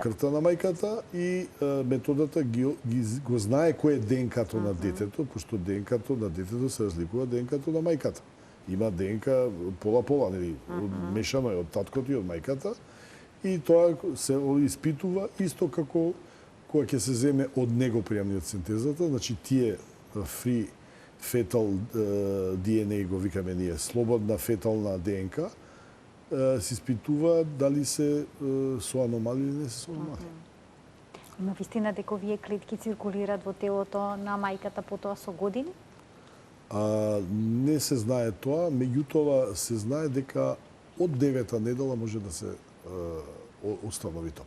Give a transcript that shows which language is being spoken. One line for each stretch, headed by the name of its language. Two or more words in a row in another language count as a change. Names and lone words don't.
Macedonian: Во крвта на мајката и методата го знае кој е ДНК-то на детето, пошто ДНК-то на детето се разликува од ДНК-то на мајката. Има ДНК пола-пола, нели, мешано е од таткото и од мајката, и тоа се испитува исто како кога ќе се земе од него при амниоцентезата, значи тие
English: free fetal DNA
Macedonian: го викаме ние, слободна фетална ДНК, се испитува дали се со аномалии или не се со аномалии. Има вистина дека овие клетки циркулираат во телото на мајката потоа со години? Не се знае тоа, меѓутоа се знае дека од 9-та недела може да се установи тоа.